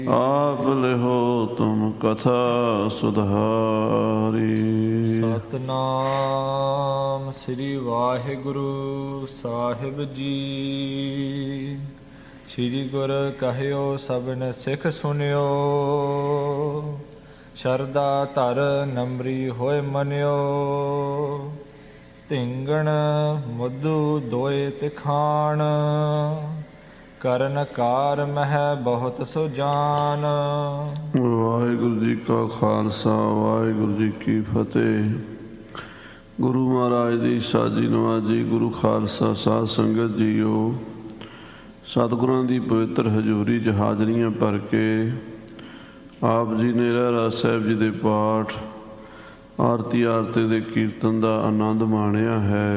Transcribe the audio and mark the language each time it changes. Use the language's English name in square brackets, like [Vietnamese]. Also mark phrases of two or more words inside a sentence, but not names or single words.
[Braj] आप लिहो तुम कथा सुधारी। सतनाम श्री वाहिगुरु साहिब जी। श्री गुर कहियो सबन सिख सुनियो। शरदा धर नमरी होए मनियो। धिंगण मुद्दू दोए तिखान। करन कार महि बहुत सुजान। [Punjabi] ਵਾਹਿਗੁਰੂ ਜੀ ਕਾ ਖਾਲਸਾ ਵਾਹਿਗੁਰੂ ਜੀ ਕੀ ਫਤਿਹ। ਗੁਰੂ ਮਹਾਰਾਜ ਦੀ ਸਾਜੀ ਨਵਾਜੀ ਗੁਰੂ ਖਾਲਸਾ ਸਾਧ ਸੰਗਤ ਜੀਓ, ਸਤਿਗੁਰਾਂ ਦੀ ਪਵਿੱਤਰ ਹਜ਼ੂਰੀ 'ਚ ਹਾਜ਼ਰੀਆਂ ਭਰ ਕੇ ਆਪ ਜੀ ਨੇ ਰਹਿਰਾਸ ਸਾਹਿਬ ਜੀ ਦੇ ਪਾਠ ਆਰਤੀ ਦੇ ਕੀਰਤਨ ਦਾ ਆਨੰਦ ਮਾਣਿਆ ਹੈ।